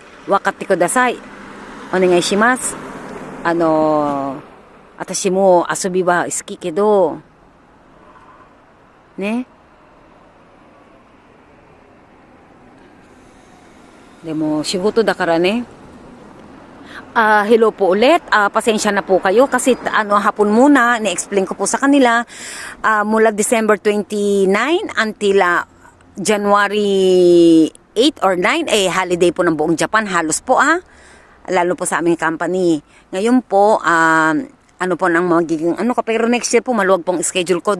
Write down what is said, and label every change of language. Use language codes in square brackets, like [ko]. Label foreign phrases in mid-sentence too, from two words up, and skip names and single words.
[ja] 分かってください。お願いします。私も遊びは好きけど、ね。でも仕事だからね。 [tl] Hello po ulit. Pasensya na po kayo kasi hapon muna, na-explain ko po sa kanila mula December 29 [en] until January 8 or 9 holiday [tl] po ng buong Japan. Halos po lalo po sa aming company. Ngayon po, po nang magiging pero [en] next year [tl] po maluwag pong schedule ko.